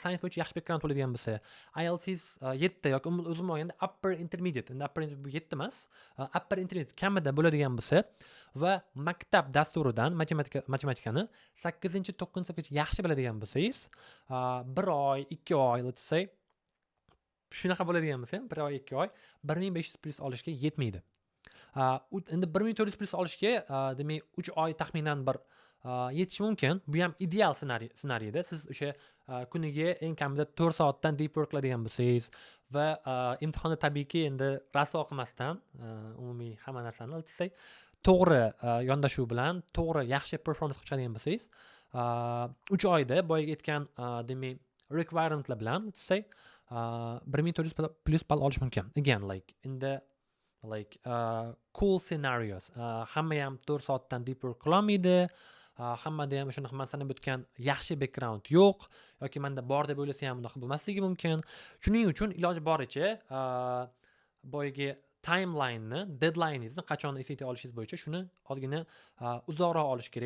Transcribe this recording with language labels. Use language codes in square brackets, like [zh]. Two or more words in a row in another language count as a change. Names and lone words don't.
[uz] Science bo'yicha yaxshi background bo'ladigan bo'lsa, IELTS 7 yoki o'zim olganda [en] upper intermediate, [uz] endi [en] upper intermediate [uz] 7 emas, [en] upper intermediate [uz] kamida bo'ladigan bo'lsa va maktab dasturidan matematikani 8-9 sinfgacha yaxshi biladigan bo'lsangiz, 1 oy, 2 oy, [en] let's say [uz] shunaqa bo'ladigan bo'lsa ham 1 oy, 2 oy 1500+ olishga yetmaydi. Endi 1400+ olishga demak 3 oy taxminan bir yetishi mumkin. Bu ham ideal ssenariyda. Siz o'sha kuniga eng kamida 4 soatdan [en] deep work [uz] qiladigan bo'lsangiz va imtihonni tabiiyki endi rasvo qilmasdan umumiy hamma narsani aytsak, to'g'ri yondashuv bilan to'g'ri yaxshi performance qilib chiqadigan bo'lsangiz, 3 oyda boyaga aytgan demak requirementlar bilan aytsak 1400+ ball olish mumkin. [en] Again, like in the cool scenarios. [uz] Hamma ham 4 soatdan [en] deep work [uz] qilolmaydi. Hammada ham o'sha men sanab o'tgan yaxshi background yo'q yoki menda bor deb o'ylasa ham unaqa bo'lmasligi mumkin. Shuning uchun iloji boricha boyagi timeline'ni, deadline'ingizni qachon SAT olishingiz bo'yicha shuni ozgina uzoqroq olish kerak.